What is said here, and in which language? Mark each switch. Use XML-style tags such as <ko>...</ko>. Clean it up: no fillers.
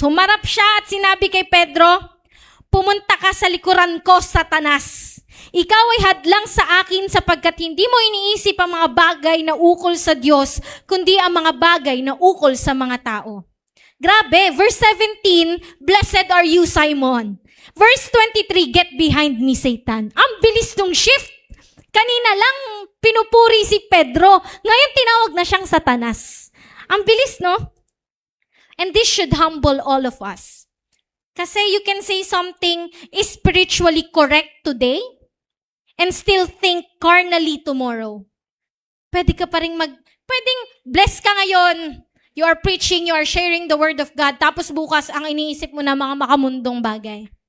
<tl>Humarap siya at sinabi kay Pedro, pumunta ka sa likuran ko, Satanas. Ikaw ay hadlang sa akin sapagkat hindi mo iniisip ang mga bagay na ukol sa Diyos, kundi ang mga bagay na ukol sa mga tao.</tl> <en>Grabe, verse 17, blessed are you, Simon. Verse 23, get behind me, Satan.</en> <tl>Ang bilis nung shift. Kanina lang pinupuri si Pedro. Ngayon tinawag na siyang Satanas. Ang bilis, no?</tl> <en>And this should humble all of us. Kasi you can say something is spiritually correct today and still think carnally tomorrow.</en> <tl>Pwede ka pa rin pwedeng bless ka ngayon.</tl> <en>You are preaching, you are sharing the word of God.</en> <tl>Tapos bukas, ang iniisip mo na mga makamundong bagay.</tl>